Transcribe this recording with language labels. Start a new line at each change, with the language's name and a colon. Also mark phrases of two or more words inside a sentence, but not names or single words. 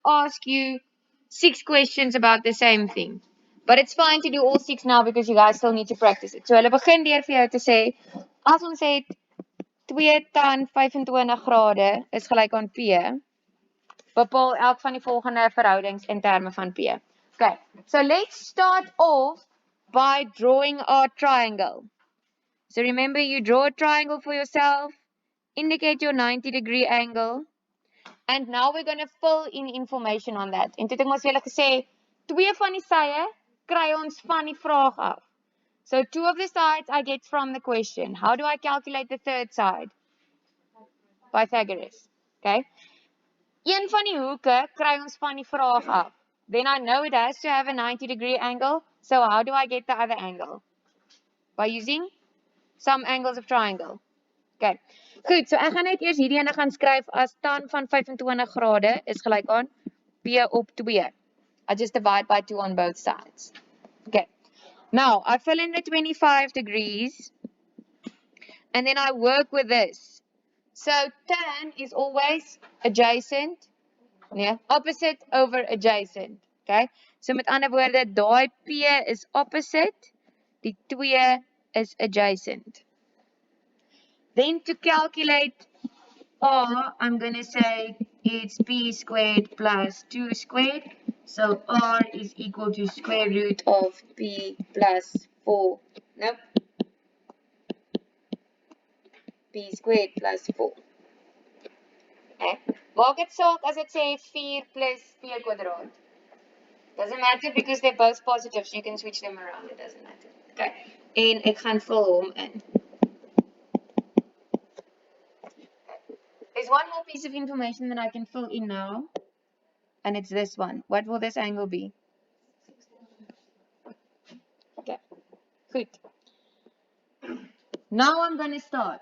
English: ask you 6 questions about the same thing. But it's fine to do all 6 now because you guys still need to practice it.
Afrikaans: So hulle begin deur vir jou te sê, as ons het 2 tan 25 grade is gelyk aan P, bepaal elk van die volgende verhoudings in terme van P.
English: Okay, so let's start off by drawing our triangle. So remember, you draw a triangle for yourself, indicate your 90-degree angle, and now we're going to fill in information on that.
Afrikaans: En toe het ek ons julle gesê, 2 van die sye kry ons van die vraag af.
English: So 2 of the sides I get from the question. How do I calculate the third side? Pythagoras. Okay.
Afrikaans: Een van die hoeke kry ons van die vraag af.
English: Then I know it has to have a 90-degree angle. So how do I get the other angle? By using some angles of triangle. Okay.
Afrikaans: Goed, so ek gaan net eers hierdie ene gaan skryf as tan van 25 grade is gelyk aan P op 2.
English: I just divide by 2 on both sides. Okay. Now, I fill in the 25 degrees and then I work with this. So tan is always adjacent, yeah, opposite over adjacent. Okay.
Afrikaans: So met ander woorde, daai P is opposite, die 2 is adjacent.
English: Then to calculate R, I'm going to say it's P squared plus 2 squared. So R is equal to square root of P plus 4. Nope. P squared plus 4. Okay.
Afrikaans: Maak het saak as dit sê 4 plus P kwadraat.
English: Doesn't matter because they're both positive, so you can switch them around. It doesn't matter.
Afrikaans: Okay. En ek gaan vul hom in.
English: There's one more piece of information that I can fill in now, and it's this one. What will this angle be? Okay, good. Now I'm going to start.